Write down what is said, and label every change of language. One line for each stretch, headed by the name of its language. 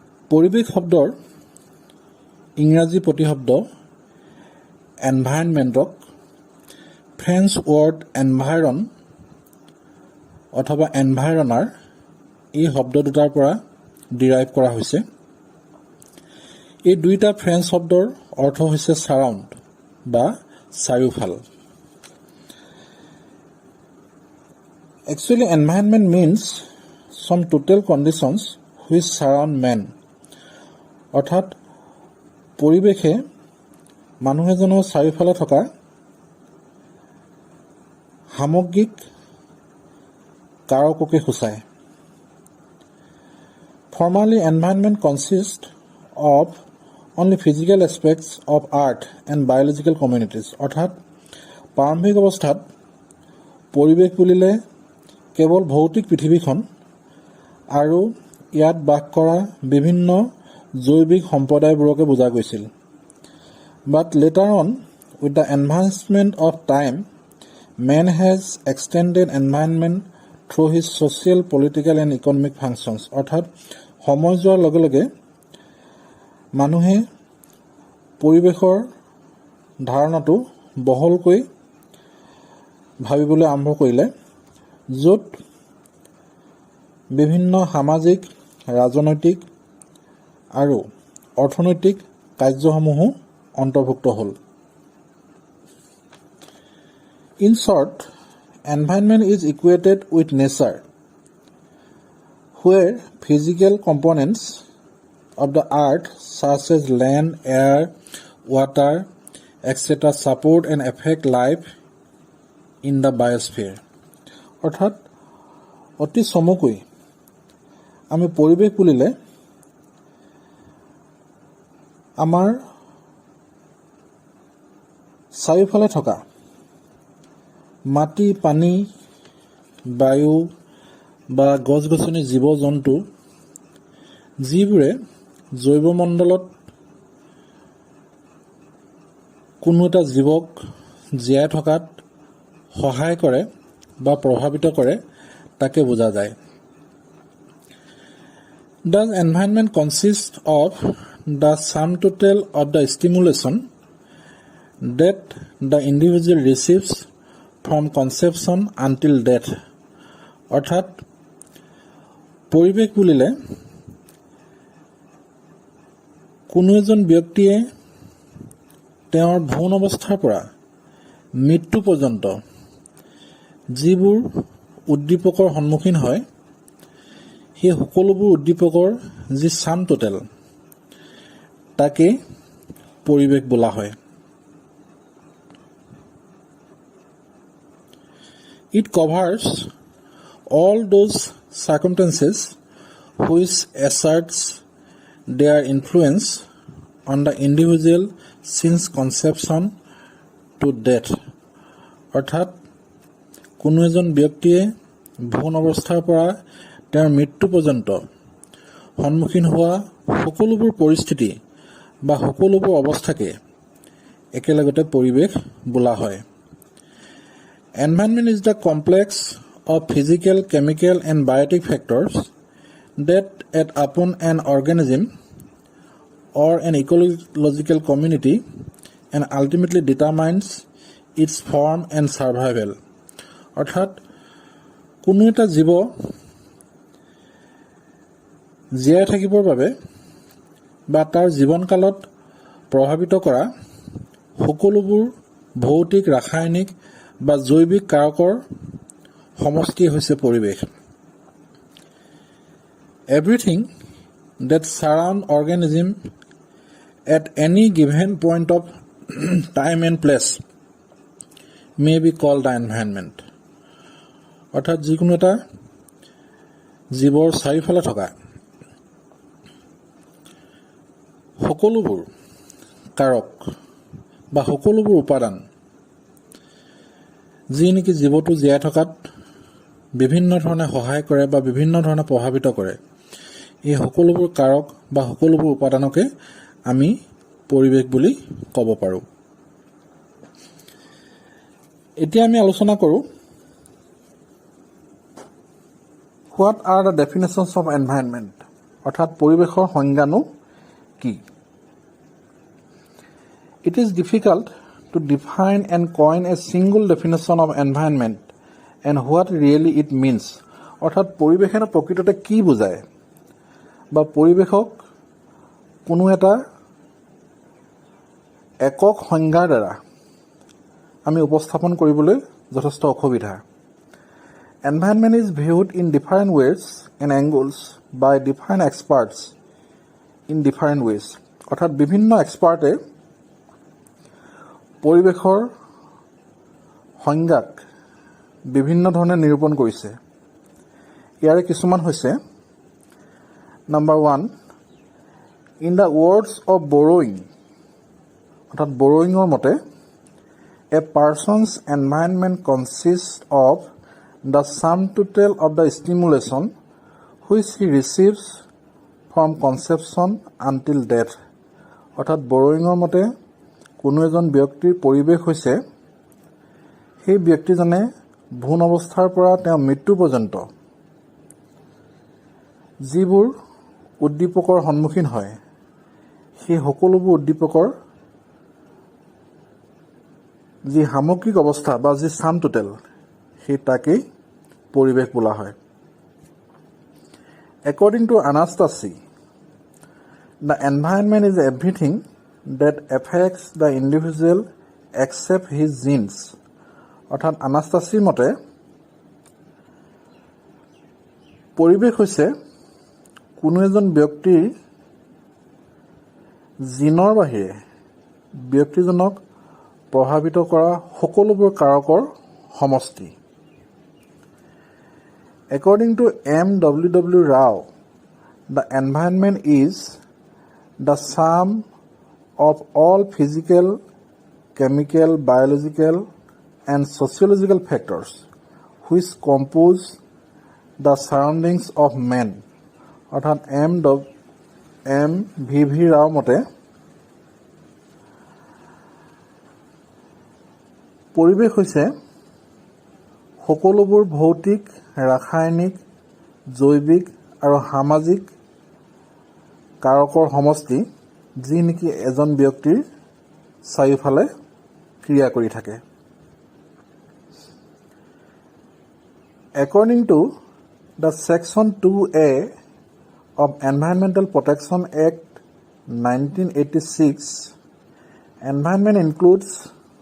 Assamese: পৰিৱেশ শব্দৰ ইংৰাজী প্ৰতিশব্দ এনভাইৰনমেণ্টক ফ্ৰেঞ্চ ৱৰ্ড এনভাইৰন অথবা এনভাইৰনাৰ এই শব্দ দুটাৰ পৰা ডিৰাইভ কৰা হৈছে। এই দুইটা ফ্ৰেঞ্চ শব্দৰ অৰ্থ হৈছে ছাৰাউণ্ড বা চাৰিওফাল।
English: Actually, environment means some total conditions which surround man.
Assamese: অৰ্থাৎ পৰিৱেশে মানুহ এজনৰ চাৰিওফালে থকা সামগ্ৰিক কাৰককে সূচায়।
English: Formally, environment consists of only physical aspects of earth and biological communities.
Assamese: অৰ্থাৎ প্ৰাৰম্ভিক অৱস্থাত পৰিৱেশ বুলিলে কেৱল ভৌতিক পৃথিৱীখন আৰু ইয়াত বাস কৰা বিভিন্ন জৈৱিক সম্প্ৰদায়বোৰকে বুজা গৈছিল।
English: But later on, with the advancement of time, man has extended environment through his social, political and economic functions.
Assamese: অৰ্থাৎ সময় যোৱাৰ লগে লগে মানুহে পৰিৱেশৰ ধাৰণাটো বহলকৈ ভাবিবলৈ আৰম্ভ কৰিলে, য'ত বিভিন্ন সামাজিক, ৰাজনৈতিক আৰু অৰ্থনৈতিক কাৰ্যসমূহো অন্তৰ্ভুক্ত হ'ল।
English: In short, environment is equated with nature, where physical components of the earth such as land, air, water, etc. support and affect life in the biosphere.
Assamese: অৰ্থাৎ অতি চমুকৈ আমি পৰিৱেশ বুলিলে আমাৰ চাৰিওফালে থকা মাটি, পানী, বায়ু বা গছ গছনি, জীৱ জন্তু যিবোৰে জৈৱমণ্ডলত কোনো এটা জীৱক জীয়াই থকাত সহায় কৰে বা প্ৰভাৱিত কৰে তাকে বুজা যায়।
English: Does environment consist of the sum total of the stimulation that the individual receives from conception until death?
Assamese: অৰ্থাৎ পৰিৱেশ বুলিলে কোনো এজন ব্যক্তিয়ে তেওঁৰ ভ্ৰূণ অৱস্থাৰ পৰা মৃত্যু পৰ্যন্ত যিবোৰ উদ্দীপকৰ সন্মুখীন হয়, সেই সকলোবোৰ উদ্দীপকৰ যি চাম টোটেল তাকে পৰিৱেশ বোলা হয়।
English: It covers all those circumstances which asserts their influence on the individual since conception to death.
Assamese: অৰ্থাৎ কোনো এজন ব্যক্তিয়ে ভ্ৰূণ অৱস্থাৰ পৰা তেওঁৰ মৃত্যু পৰ্যন্ত সন্মুখীন হোৱা সকলোবোৰ পৰিস্থিতি বা সকলোবোৰ অৱস্থাকে একেলগতে পৰিৱেশ বোলা হয়।
English: Environment is the complex of physical, chemical and biotic factors that act upon an organism or an ecological community and ultimately determines its form and survival.
Assamese: অৰ্থাৎ কোনো এটা জীৱ জীয়াই থাকিবৰ বাবে বা তাৰ জীৱনকালত প্ৰভাৱিত কৰা সকলোবোৰ ভৌতিক, ৰাসায়নিক বা জৈৱিক কাৰকৰ সমষ্টি হৈছে পৰিৱেশ।
English: Everything that surround organism at any given point of time and place may be called the environment.
Assamese: অৰ্থাৎ যিকোনো এটা জীৱৰ চাৰিওফালে থকা সকলোবোৰ কাৰক বা সকলোবোৰ উপাদান যি নেকি জীৱটো জীয়াই থকাত বিভিন্ন ধৰণে সহায় কৰে বা বিভিন্ন ধৰণে প্ৰভাৱিত কৰে, এই সকলোবোৰ কাৰক বা সকলোবোৰ উপাদানকে আমি পৰিৱেশ বুলি ক'ব পাৰোঁ। এতিয়া আমি আলোচনা কৰোঁ
English: what are the definitions of environment,
Assamese: অৰ্থাৎ পৰিৱেশৰ সংজ্ঞানো কি।
English: It is difficult to define and coin a single definition of environment and what really it means.
Assamese: অৰ্থাৎ পৰিৱেশে প্ৰকৃততে কি বুজায় বা পৰিৱেশক কোনো এটা একক সংজ্ঞাৰ দ্বাৰা আমি উপস্থাপন কৰিবলৈ যথেষ্ট অসুবিধা।
English: Environment is viewed in different ways and angles by different experts in different ways.
Assamese: অৰ্থাৎ বিভিন্ন এক্সপাৰ্টে পৰিৱেশৰ সংজ্ঞাক বিভিন্ন ধৰণে নিৰূপণ কৰিছে। ইয়াৰে কিছুমান হৈছে number 1,
English: in the words of Boring,
Assamese: অৰ্থাৎ বৰোয়িঙৰ মতে
English: A person's environment consist of the sum total of the stimulation which he receives from conception until death.
Assamese: অৰ্থাৎ বৰোয়িঙৰ মতে কোনো এজন ব্যক্তিৰ পৰিৱেশ হৈছে সেই ব্যক্তিজনে ভ্ৰূণ অৱস্থাৰ পৰা তেওঁ মৃত্যু পৰ্যন্ত যিবোৰ উদ্দীপকৰ সন্মুখীন হয়, সেই সকলোবোৰ উদ্দীপকৰ যি সামগ্ৰিক অৱস্থা বা যি ছাম টোটেল, সেই তাকেই পৰিৱেশ বোলা হয়।
English: According to Anastasia, the environment is everything that affects the individual except his genes.
Assamese: অৰ্থাৎ আনাষ্টাছিৰ মতে পৰিৱেশ হৈছে কোনো এজন ব্যক্তিৰ জিনৰ বাহিৰে ব্যক্তিজনক প্ৰভাৱিত কৰা সকলোবোৰ কাৰকৰ সমষ্টি।
English: According to M.W. Rao, the environment is the sum of all physical, chemical, biological, and sociological factors which compose the surroundings of man.
Assamese: অৰ্থাৎ M.V.V. Rao মতে পৰিৱেশ হৈছে সকলোবোৰ ভৌতিক, ৰাসায়নিক, জৈৱিক আৰু সামাজিক কাৰকৰ সমষ্টি যি নেকি এজন ব্যক্তিৰ চাৰিওফালে ক্ৰিয়া কৰি থাকে।
English: According to the Section 2A of Environmental Protection Act 1986, environment includes